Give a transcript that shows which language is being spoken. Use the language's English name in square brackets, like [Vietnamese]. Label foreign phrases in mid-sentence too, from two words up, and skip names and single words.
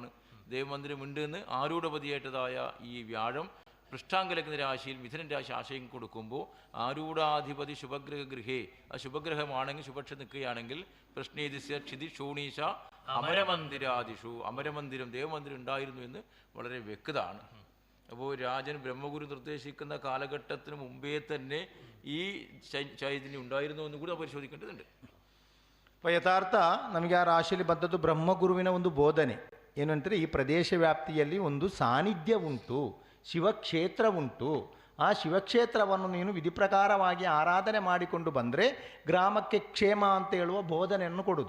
[Malayalam] ദേവമന്ദിരം ഉണ്ട് എന്ന് ആരൂഢപതിയായിട്ടതായ ഈ വ്യാഴം പൃഷ്ഠാങ്കലക്കുന്ന രാശിയിൽ മിഥുനൻ രാശി ആശയം കൊടുക്കുമ്പോൾ ആരൂഢാധിപതി ശുഭഗ്രഹഗൃഹേ, ആ ശുഭഗ്രഹമാണെങ്കിൽ ശുഭക്ഷ നിൽക്കുകയാണെങ്കിൽ [Sanskrit] പ്രശ്നേദിസ്യ ക്ഷിതി ക്ഷോണീശ അമരമന്ദിരാദിഷു, [Malayalam] അമരമന്ദിരം ദേവമന്ദിരം ഉണ്ടായിരുന്നു എന്ന് വളരെ വ്യക്തമാണ്. അപ്പോൾ രാജൻ ബ്രഹ്മഗുരു നിർദ്ദേശിക്കുന്ന കാലഘട്ടത്തിന് മുമ്പേ തന്നെ ഈ ചൈതന്യം ഉണ്ടായിരുന്നു എന്ന് കൂടി പരിശോധിക്കേണ്ടതുണ്ട്. [Kannada] അപ്പോൾ ಯಥಾರ್ಥ ನಮಗೆ ಆ ರಾಶಿಯಲ್ಲಿ ಬಂದದ್ದು ಬ್ರಹ್ಮಗುರುವಿನ ಒಂದು ಬೋಧನೆ ಏನು ಅಂದರೆ ಈ ಪ್ರದೇಶ ವ್ಯಾಪ್ತಿಯಲ್ಲಿ ಒಂದು ಸಾನ್ನಿಧ್ಯ ಉಂಟು, ಶಿವಕ್ಷೇತ್ರ ಉಂಟು. ಆ ಶಿವಕ್ಷೇತ್ರವನ್ನು ನೀನು ವಿಧಿ ಪ್ರಕಾರವಾಗಿ ಆರಾಧನೆ ಮಾಡಿಕೊಂಡು ಬಂದರೆ ಗ್ರಾಮಕ್ಕೆ ಕ್ಷೇಮ ಅಂತ ಹೇಳುವ ಬೋಧನೆಯನ್ನು ಕೊಡೋದು.